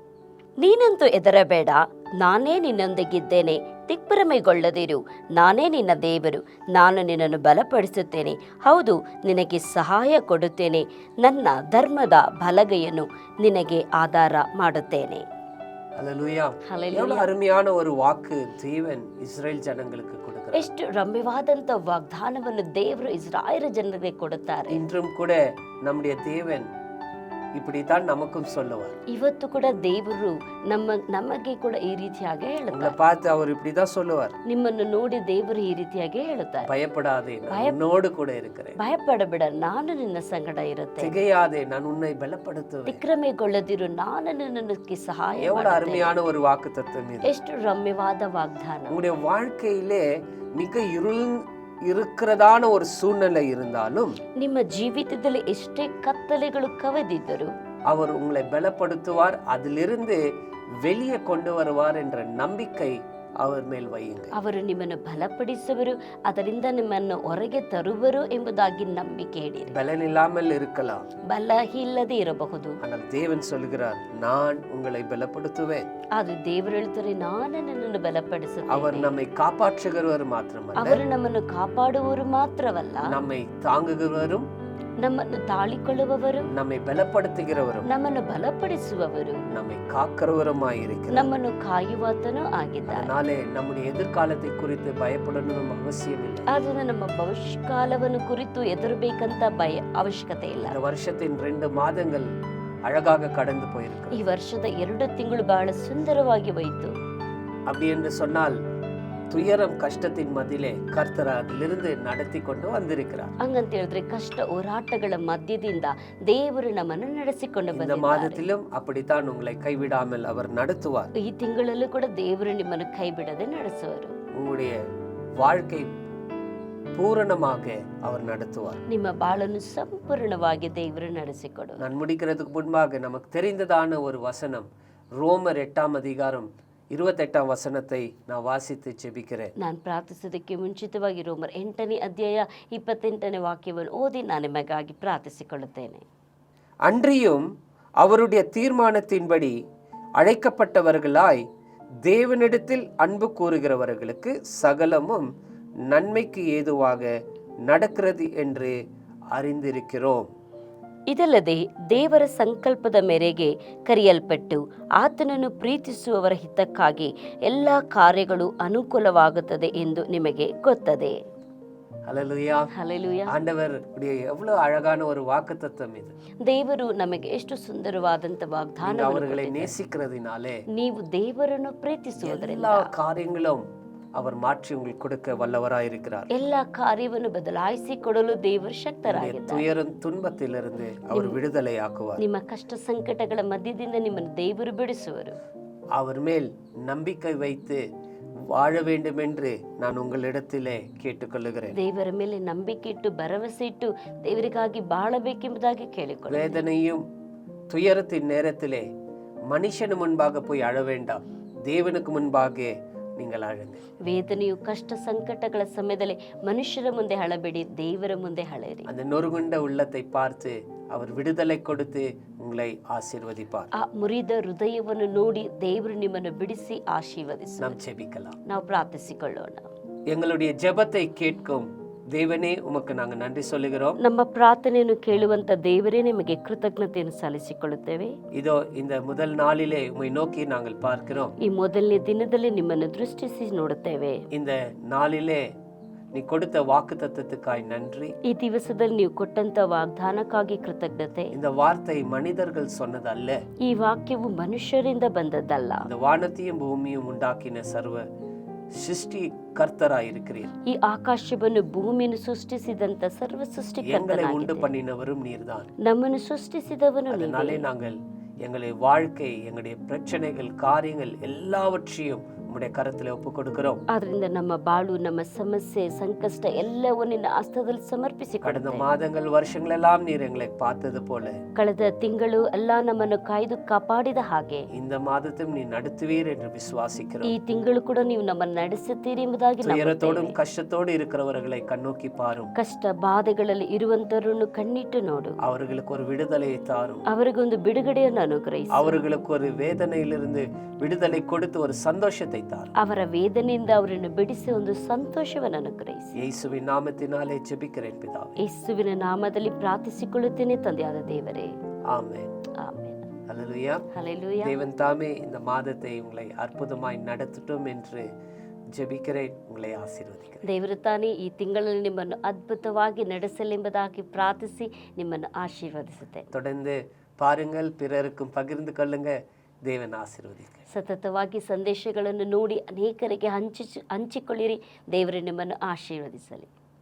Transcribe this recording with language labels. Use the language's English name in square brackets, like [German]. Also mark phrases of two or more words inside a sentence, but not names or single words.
[Kannada] ನೀನಂತೂ ಹೆದರಬೇಡ, ನಾನೇ ನಿನ್ನೊಂದಿಗಿದ್ದೇನೆ, ದಿಗ್ಭ್ರಮೆಗೊಳ್ಳದಿರು, ನಾನೇ ನಿನ್ನ ದೇವರು, ನಾನು ನಿನ್ನನ್ನು ಬಲಪಡಿಸುತ್ತೇನೆ, ಹೌದು ನಿನಗೆ ಸಹಾಯ ಕೊಡುತ್ತೇನೆ, ನನ್ನ ಧರ್ಮದ ಬಲಗೈಯನ್ನು ನಿನಗೆ ಆಧಾರ ಮಾಡುತ್ತೇನೆ. [Tamil] அல்லேலூயா. எவ்வளவு அருமையான ஒரு வாக்கு தேவன் இஸ்ரேல் ஜனங்களுக்கு கொடுக்கிறார். [Kannada] ಎಷ್ಟು ರಮ್ಯವಾದಂತ ವಾಗ್ದಾನವನ್ನು ದೇವರು ಇಸ್ರಾಯೇಲ್ ಜನರಿಗೆ ಕೊಡುತ್ತಾರೆ. [Tamil] இன்றும் கூட நம்முடைய தேவன் இப்படித்தான் நமக்கும் சொல்லுவார். [Kannada] ಇವತ್ತು ಕೂಡ ದೇವರು ನಮಗೆ ಕೂಡ ಈ ರೀತಿಯಾಗಿ ಹೇಳುತ್ತಾರೆ. [Tamil] பார்த்து அவர் இப்படிதான் சொல்லுவார். [Kannada] ನಿಮ್ಮನ್ನು ನೋಡಿ ದೇವರು ಈ ರೀತಿಯಾಗಿ ಹೇಳುತ್ತಾರೆ. [Tamil] பயப்படாதே, நான் உன்னோடு கூட இருக்கிறேன். [Kannada] ಭಯಪಡಬೇಡ, ನಾನು ನಿನ್ನ ಸಂಗಡ ಇರುತ್ತೇನೆ. [Tamil] திகையாதே, நான் உன்னை பலப்படுத்துவேன். [Kannada] ದಿಗ್ಭ್ರಮೆಗೊಳ್ಳದಿರು, ನಾನು ನಿನಗೆ ಸಹಾಯ ಮಾಡುತ್ತೇನೆ. [Tamil] எவ்வளவு அருமையான ஒரு வாக்குத்தத்தம் இது. [Kannada] ಎಷ್ಟು ರಮ್ಯವಾದ ವಾಗ್ದಾನ. [Tamil] உங்களுடைய வாழ்க்கையிலே மிக இருக்கிறதான ஒரு சூழ்நிலை இருந்தாலும் [Kannada] ನಿಮ್ಮ ಜೀವಿತದಲ್ಲಿ ಎಷ್ಟೇ ಕತ್ತಲೆಗಳು ಕವಿದಿದ್ದರು [Tamil] அவர் உங்களை பலப்படுத்துவார், அதிலிருந்து வெளியே கொண்டு வருவார் என்ற நம்பிக்கை அவர் மேல் வையுங்கள். [Kannada] ಅವರು ನಿಮ್ಮನ್ನು ಬಲಪಡಿಸುವರು, ಅದರಿಂದ ನಿಮ್ಮನ್ನು ಹೊರಗೆ ತರುವರು ಎಂಬುದಾಗಿ ನಂಬಿಕೆ ಇಡಿರಿ. [Tamil] பலன் இல்லாமல் இருக்கலாம், [Kannada] ಬಲ ಇಲ್ಲದೆ ಇರಬಹುದು, [Tamil] ஆனால் தேவன் சொல்கிறார், நான் உங்களை பலப்படுத்துவேன். [Kannada] ಅದು ದೇವರು ಹೇಳ್ತಾರೆ, ನಾನು ನಿನ್ನನ್ನು ಬಲಪಡಿಸುತ್ತೇನೆ. [Tamil] அவர் நம்மை காப்பாற்றுகிறவர் மாத்திரமல்ல, [Kannada] ಅವರು ನಮ್ಮನ್ನು ಕಾಪಾಡುವವರು ಮಾತ್ರವಲ್ಲ, [Tamil] நம்மை தாங்குகிறவரும், [Kannada] ನಮ್ಮನ್ನು ತಾಳಿಕೊಳ್ಳುವವರು, [Tamil] நம்மை பலப்படுத்துகிறவரும், [Kannada] ನಮ್ಮನ್ನು ಬಲಪಡಿಸುವವರು, [Tamil] நம்மை காக்கிறவருமாயிருக்கிறார். [Kannada] ನಮ್ಮನ್ನು ಕಾಯುವಾತನೂ ಆಗಿದ್ದಾರೆ. [Tamil] அதனாலே நம்முடைய எதிர்காலத்தை குறித்து பயப்படணும் அவசியம் இல்லை. [Kannada] ಆದ್ರಿಂದ ನಮ್ಮ ಭವಿಷ್ಯಕಾಲವನ್ನು ಕುರಿತು ಹೆದರಬೇಕಂತ ಅವಶ್ಯಕತೆ ಇಲ್ಲ. [Tamil] இந்த வருஷத்தின் 2 மாதங்கள் அழகாக கடந்து போயிருக்கு. [Kannada] ಈ ವರ್ಷದ 2 ತಿಂಗಳು ಬಹಳ ಸುಂದರವಾಗಿ ಹೋಯಿತು. [Tamil] அப்படி என்று சொன்னால் துயரம் கஷ்டத்தின் மத்தியிலே கர்த்தர் அதிலிருந்து நடத்தி கொண்டு வந்திருக்கிறார். [Kannada] ಹಂಗಂತ ಹೇಳಿದ್ರೆ ಕಷ್ಟ ಹೋರಾಟಗಳ ಮಧ್ಯದಿಂದ ದೇವರು ನಮ್ಮನ್ನು ನಡೆಸಿಕೊಂಡು [Tamil] இந்த [Kannada] ಬಂದಿದ್ದಾರೆ. [Tamil] மாதத்திலும் அப்படித்தான் உங்களை கைவிடாமல் அவர் நடத்துவார். [Kannada] ಈ ತಿಂಗಳಲ್ಲೂ ಕೂಡ ದೇವರು ನಿಮ್ಮನ್ನು ಕೈ ಬಿಡದೆ ನಡೆಸುವರು. [Tamil] உங்களுடைய வாழ்க்கை பூரணமாக அவர் நடத்துவார். [Kannada] ನಿಮ್ಮ ಬಾಳನ್ನು ಸಂಪೂರ್ಣವಾಗಿ ದೇವರು ನಡೆಸಿಕೊಡು. [Tamil] நான் முடிக்கிறதுக்கு முன்பாக நமக்கு தெரிந்ததான ஒரு வசனம், ரோமர் 8ஆம் அதிகாரம் 28ஆம் வசனத்தை நான் வாசித்து ஜெபிக்கிறேன். [Kannada] ನಾನು ಪ್ರಾರ್ಥಿಸೋದಕ್ಕೆ ಮುಂಚಿತವಾಗಿ ರೋಮರ್ 8ನೇ ಅಧ್ಯಾಯ 28ನೇ ವಾಕ್ಯವನ್ನು ಓದಿ ನಾನು ನಿಮಗಾಗಿ ಪ್ರಾರ್ಥಿಸಿಕೊಳ್ಳುತ್ತೇನೆ. [Tamil] அன்றியும் அவருடைய தீர்மானத்தின்படி அழைக்கப்பட்டவர்களாய் தேவனிடத்தில் அன்பு கூறுகிறவர்களுக்கு சகலமும் நன்மைக்கு ஏதுவாக நடக்கிறது என்று அறிந்திருக்கிறோம். [Kannada] ಇದಲ್ಲದೆ ದೇವರ ಸಂಕಲ್ಪದ ಮೇರೆಗೆ ಕರೆಯಲ್ಪಟ್ಟು ಆತನನ್ನು ಪ್ರೀತಿಸುವವರ ಹಿತಕ್ಕಾಗಿ ಎಲ್ಲ ಕಾರ್ಯಗಳು ಅನುಕೂಲವಾಗುತ್ತದೆ ಎಂದು ನಿಮಗೆ ಗೊತ್ತದೆ. [Tamil] ஹல்லேலூயா. [Kannada] ಹಲ್ಲೆಲೂಯಾ. [Tamil] ஆண்டவர் எவ்வளவு அழகான ஒரு வாக்குத்தத்தம் இது. [Kannada] ದೇವರು ನಮಗೆ ಎಷ್ಟು ಸುಂದರವಾದಂತ ವಾಗ್ದಾನ. [Tamil] அவர்களை நேசிக்கிறதினாலே, [Kannada] ನೀವು ದೇವರನ್ನು ಪ್ರೀತಿಸುವುದರಿಂದ [Tamil] எல்லா காரியங்களும் அவர் மாற்றி உங்களுக்கு கொடுக்க வல்லவராயிருக்கிறார். [Kannada] ಎಲ್ಲ ಕಾರ್ಯವನ್ನು ಬದಲಾಯಿಸಿ ಕೊಡಲು ದೇವರು ಶಕ್ತರಾಗಿದ್ದಾರೆ. [Tamil] துயரம் துன்பத்திலிருந்து அவர் விடுதலையாக்குவார். [Kannada] ನಿಮ್ಮ ಕಷ್ಟ ಸಂಕಟಗಳ ಮಧ್ಯದಿಂದ ನಿಮ್ಮನ್ನು ದೇವರು ಬಿಡಿಸುವರು. [Tamil] அவர் மேல் நம்பிக்கை வைத்து வாழ வேண்டும் என்று நான் உங்களிடத்திலே கேட்டுக்கொள்ளுகிறேன். [Kannada] ದೇವರ ಮೇಲೆ ನಂಬಿಕೆ ಇಟ್ಟು ಭರವಸೆ ಇಟ್ಟು ದೇವರಿಗಾಗಿ ಬಾಳಬೇಕೆಂಬುದಾಗಿ ಕೇಳಿಕೊಳ್ಳಿ. [Tamil] வேதனையும் துயரத்தின் நேரத்திலே மனுஷனு முன்பாக போய் அழ வேண்டாம், தேவனுக்கு முன்பாக நீங்கள் அழுங்க. [Kannada] ವೇದನೆಯು ಕಷ್ಟ ಸಂಕಟಗಳ ಸಮಯದಲ್ಲಿ ಮನುಷ್ಯರ ಮುಂದೆ ಅಳಬೇಡಿ, ದೇವರ ಮುಂದೆ ಅಳೆಯಿರಿ. [Tamil] அந்த நொறுங்குண்ட உள்ளத்தை பார்த்து அவர் விடுதலை கொடுத்து உங்களை ஆசீர்வதிப்பார். [Kannada] ಆ ಮುರಿದ ಹೃದಯವನ್ನು ನೋಡಿ ದೇವರು ನಿಮ್ಮನ್ನು ಬಿಡಿಸಿ ಆಶೀರ್ವದಿಸಿ. [Tamil] நாம் ஜெபிக்கலாம். [Kannada] ನಾವು ಪ್ರಾರ್ಥಿಸಿಕೊಳ್ಳೋಣ. [Tamil] எங்களுடைய ஜெபத்தை கேட்கும் தேவனே உமக்கு நாங்க நன்றி சொல்லுகிறோம். [Kannada] ನಮ್ಮ ಪ್ರಾರ್ಥನೆಯನ್ನು ಕೇಳುವಂತ ದೇವರೇ ನಿಮಗೆ ಕೃತಜ್ಞತೆಯನ್ನು ಸಲ್ಲಿಸಿಕೊಳ್ಳುತ್ತೇವೆ. [Tamil] இதோ இந்த முதல் நாளிலே உம்மை நோக்கி நாங்கள் பார்க்கிறோம். [Kannada] ಈ ಮೊದಲನೇ ದಿನದಲ್ಲಿ ನಿಮ್ಮನ್ನು ದೃಷ್ಟಿಸಿ ನೋಡುತ್ತೇವೆ. [Tamil] இந்த நாளிலே நீ கொடுத்த வாக்குத்தத்தத்துக்காய் நன்றி. [Kannada] ಈ ದಿವಸದಲ್ಲಿ ನೀವು ಕೊಟ್ಟಂತ ವಾಗ್ದಾನಕ್ಕಾಗಿ ಕೃತಜ್ಞತೆ. [Tamil] இந்த வார்த்தை மனிதர்கள் சொன்னதல்ல, [Kannada] ಈ ವಾಕ್ಯವು ಮನುಷ್ಯರಿಂದ ಬಂದದ್ದಲ್ಲ. [Tamil] இந்த வானத்தையும் பூமியும் உண்டாக்கின சர்வ சிருஷ்டி கர்த்தராய் இருக்கிறீர். [Kannada] ಈ ಆಕಾಶವನ್ನು ಭೂಮಿಯನ್ನು ಸೃಷ್ಟಿಸಿದಂತ ಸರ್ವ [Tamil] எங்களை [Kannada] ಸೃಷ್ಟಿಕರ್ತನಾಗಿದ್ದೀರಿ. [Tamil] உண்டு பண்ணினவரும் நீர்தான். [Kannada] ನಮ್ಮನ್ನು ಸೃಷ್ಟಿಸಿದವನು ನೀವೇ. [Tamil] அதனாலே நாங்கள் எங்களுடைய வாழ்க்கை, எங்களுடைய பிரச்சனைகள், காரியங்கள் எல்லாவற்றையும் உம்முடைய கரத்திலே ஒப்பு கொடுக்கிறோம். [Kannada] ಆದ್ರಿಂದ ನಮ್ಮ ಬಾಳು, ನಮ್ಮ ಸಮಸ್ಯೆ, ಸಂಕಷ್ಟ ಎಲ್ಲವೂ ನಿನ್ನ ಹಸ್ತದಲ್ಲಿ [Tamil] கடந்த [Kannada] ಸಮರ್ಪಿಸಿಕೊಡುತ್ತೇವೆ. [Tamil] மாதங்கள் வருஷங்கள் எல்லாம் நீர் எங்களை பார்த்தது போல [Kannada] ಕಳೆದ ತಿಂಗಳು ಎಲ್ಲ ನಮ್ಮನ್ನು ಕಾಯ್ದು ಕಾಪಾಡಿದ ಹಾಗೆ [Tamil] இந்த மாதத்தையும் நீ நடத்துவீர் என்று [Kannada] ಈ [Tamil] விசுவாசிக்கிறோம். [Kannada] ತಿಂಗಳು ಕೂಡ ನೀವು ನಮ್ಮನ್ನು ನಡೆಸುತ್ತೀರಿ ಎಂಬುದಾಗಿ [Tamil] துயரத்தோடும் [Kannada] ನಂಬುತ್ತೇವೆ. [Tamil] கஷ்டத்தோடு இருக்கிறவர்களை கண்ணோக்கி பாரும். [Kannada] ಕಷ್ಟ ಬಾಧೆಗಳಲ್ಲಿ ಇರುವಂತರನ್ನು ಕಣ್ಣಿಟ್ಟು ನೋಡು. [Tamil] அவர்களுக்கு ஒரு விடுதலையை தாரும். [Kannada] ಅವರಿಗೊಂದು ಬಿಡುಗಡೆಯನ್ನು ಅನುಗ್ರಹಿಸು. [Tamil] அவர்களுக்கு ஒரு வேதனையிலிருந்து விடுதலை கொடுத்து ஒரு சந்தோஷத்தை தாரும். [Kannada] ಅವರ ವೇದನೆಯಿಂದ ಅವರನ್ನು ಬಿಡಿಸಿ ಒಂದು ಸಂತೋಷವನ್ನು ಅನುಗ್ರಹಿಸಿ. [Tamil] இயேசுவின் நாமத்தினாலே ஜெபிக்கிறேன் பிதாவே. [Kannada] ಯೇಸುವಿನ ನಾಮದಲ್ಲಿ ಪ್ರಾರ್ಥಿಸಿಕೊಳ್ಳುತ್ತೇನೆ ತಂದೆಯಾದ ದೇವರೇ. [Tamil] ஆமென். [Kannada] ಆಮೆನ್. [Tamil] அல்லேலூயா. [Kannada] ಹಲ್ಲೆಲೂಯಾ. [Tamil] தேவன் தாமே இந்த மாதத்தை உங்களை அற்புதமாய் நடத்தட்டும் என்று ஜெபிக்கிறேன். உங்களை ஆசீர்வதிக்கிறேன். [Kannada] ದೇವರು ತಾನೇ ಈ ತಿಂಗಳಲ್ಲಿ ನಿಮ್ಮನ್ನು ಅದ್ಭುತವಾಗಿ ನಡೆಸಲೆಂಬುದಾಗಿ ಪ್ರಾರ್ಥಿಸಿ ನಿಮ್ಮನ್ನು ಆಶೀರ್ವದಿಸುತ್ತೆ. [Tamil] தொடர்ந்து பாருங்கள், பிறருக்கும் பகிர்ந்து கொள்ளுங்க. தேவன் ஆசீர்வதிக்க. [Kannada] ಸತತವಾಗಿ ಸಂದೇಶಗಳನ್ನು ನೋಡಿ ಅನೇಕರಿಗೆ ಹಂಚಿಕೊಳ್ಳಿರಿ. ದೇವರು ನಿಮ್ಮನ್ನು ಆಶೀರ್ವದಿಸಲಿ.